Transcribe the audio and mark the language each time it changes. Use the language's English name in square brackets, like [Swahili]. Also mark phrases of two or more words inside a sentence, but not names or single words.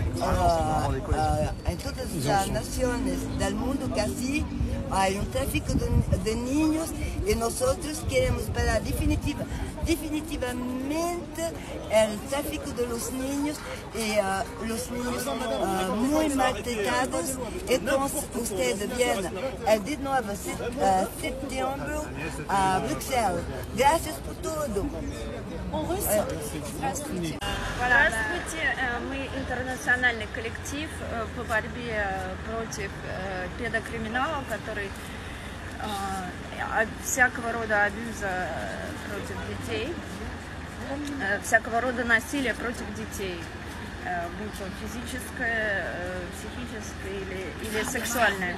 [Spanish] en todas las naciones del mundo casi hay un tráfico de niños y nosotros queremos parar definitivamente el tráfico de los niños y los niños muy maltratados. Entonces ustedes vienen el 19 de septiembre a Bruxelles. Gracias por todo. [Russian] Здравствуйте. Здравствуйте, мы интернациональный коллектив по борьбе против педокриминала, который всякого рода абьюза против детей, всякого рода насилия против детей, будь то физическое, психическое или сексуальное.